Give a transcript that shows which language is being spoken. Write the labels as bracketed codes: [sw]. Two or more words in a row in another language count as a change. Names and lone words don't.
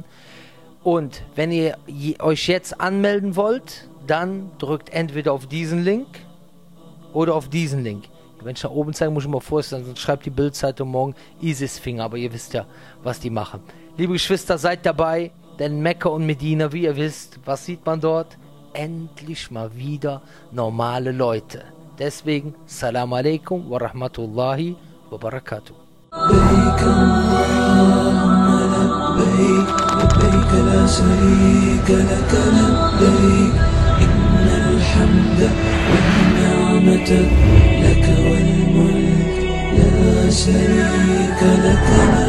[de] Und wenn ihr euch jetzt anmelden wollt, dann drückt entweder auf diesen Link oder auf diesen Link. Wenn ich nach oben zeige, muss ich mal vorstellen, sonst schreibt die Bildzeitung morgen ISIS-Finger, aber ihr wisst ja, was die machen. Liebe Geschwister, seid dabei, denn Mekka und Medina, wie ihr wisst, was sieht man dort? Endlich mal wieder normale Leute. Deswegen, [ar] سلام عليكم ورحمة الله وبركاته. لبيك لا شريك لك لبيك إن الحمد والنعمة لك والملك لا شريك لك